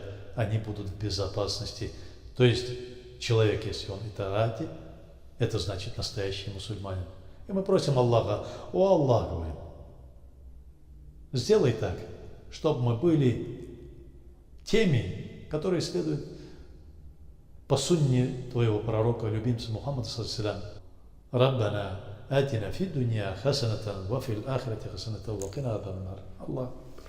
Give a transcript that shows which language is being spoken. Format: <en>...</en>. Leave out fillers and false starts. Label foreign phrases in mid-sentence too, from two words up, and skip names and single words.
<ru>Они будут в безопасности. То есть человек, если он итагате, это значит настоящий мусульманин. И мы просим Аллаха, о Аллах, говорим, сделай так, чтобы мы были теми, которые следуют по сунне твоего пророка, любимца Мухаммада ﷺ.</ru> <ar>ربنا آتنا في الدنيا حسنة وفي الآخرة حسنة وقنا عذاب النار.</ar> <ru>Аллах.</ru>